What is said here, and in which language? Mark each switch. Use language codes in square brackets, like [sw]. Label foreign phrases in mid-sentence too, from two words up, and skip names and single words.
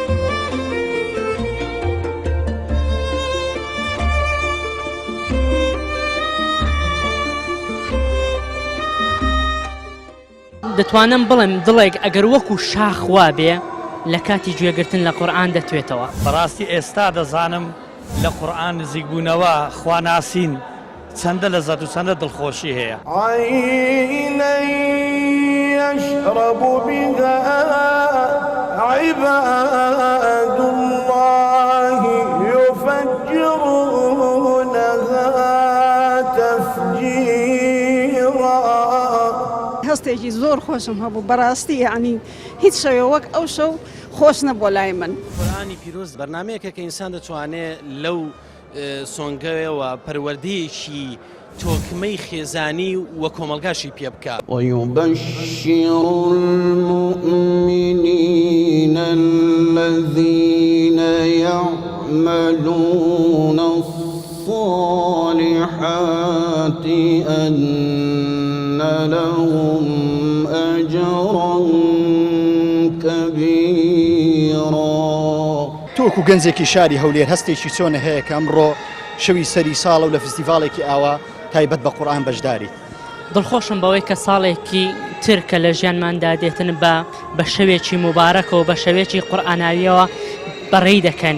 [ckb] دەتوانم بڵێم دڵێک ئەگەر وەکو شاخوا بێ لە کاتی گوێگرتن لە قورآن دەتوێتەوە. بەڕاستی ئێستا دەزانم لە قورآن نزیک بوونەوە خواناسین چەندە لەزەت و چەندە دڵخۆشی هەیە. [ar] عينا يشرب بها عباد الله يفجرونها تفجيرا. [ckb] هەستێکی زۆر خۆشم هەبوو بەڕاستی یعنی هیچ شەوێ وەک ئەو شەو خۆش نەبوو لای من. قورآنی پیرۆز بەرنمەیەکە کە ئینسان دەتوانێت لەو سۆنگەوەوە پەروەردەیەکی تۆکمەی خێزانی وە کۆمەلگاشی پێ بکات. [ar] ويبشر المؤمنين الذين يعملون الصالحات أن لهم أجرا كبيرا. [ckb] تۆکو گەنجێکی شاری هەولێر هەستێکی چۆنە هەیە کە ئەمڕۆ شەوی سەری ساڵە و لە فستیڤاڵێکی ئاوا تایبەت بە قورآن بەشداری؟ دڵخۆشم بەوەی کە ساڵێکی ترکە لە ژیانماندا دێتن بە شەوێکی مبارەکەوە بە شەوێکی قورآناویەوە بەڕێی دەکەن.